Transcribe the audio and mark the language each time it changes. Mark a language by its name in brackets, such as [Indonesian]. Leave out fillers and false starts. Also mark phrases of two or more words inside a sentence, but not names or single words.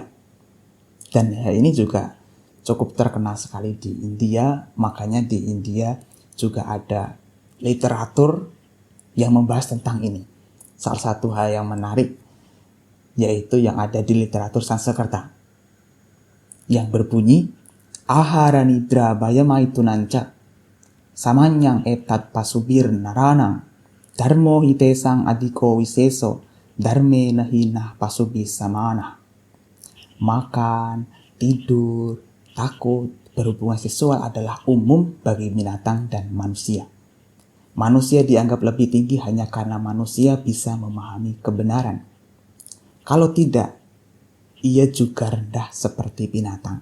[Indonesian] Dan hal ini juga cukup terkenal sekali di India. Makanya di India juga ada literatur yang membahas tentang ini. Salah satu hal yang menarik yaitu yang ada di literatur Sanskerta yang berbunyi [Sanskrit] ahara nidra bayamaitunanca samanyang etat pasubir naranang dharmo hitesang adiko wiseso dharme nahinah pasubis samana. [Indonesian] Makan, tidur, takut, berhubungan seksual adalah umum bagi binatang dan manusia. Manusia dianggap lebih tinggi hanya karena manusia bisa memahami kebenaran. Kalau tidak, ia juga rendah seperti binatang.